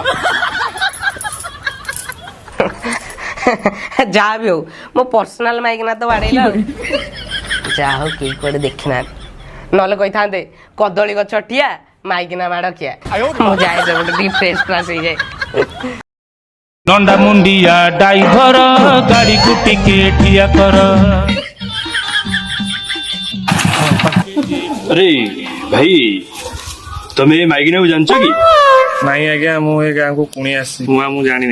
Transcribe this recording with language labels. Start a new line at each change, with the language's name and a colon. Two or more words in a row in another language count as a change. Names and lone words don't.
Odia: ଯାହା ବି ହଉ ମୋ ପର୍ସନାଲ ମାଇକିନା ତ ବାଡେଇଲ। ଯାହା ହଉ କେହି କୁଆଡେ ଦେଖିନାହାନ୍ତି, ନହେଲେ କହିଥାନ୍ତେ କଦଳୀ ଗଛ ଠିଆ ମାଇକିନା ମାଡ ଖିଆ। ମୁଁ ଯାଏ ସେପଟେ ଟିକେ ଫ୍ରେଶ ଫ୍ରାଶ ହେଇଯାଏ। ନଣ୍ଡା ମୁଣ୍ଡିଆ ଡ୍ରାଇଭର ଗାଡିକୁ ଟିକେ ଠିଆ କର। ଅରେ ଭାଇ ତମେ ମାଇକିନା କୋ ଜାଣଛ କି? ନାଇଁ ଆଜ୍ଞା ମୁଁ ଏ ଗାଁକୁ ପୁଣି ଆସିଛି। ମୁଁ ଜାଣିନି।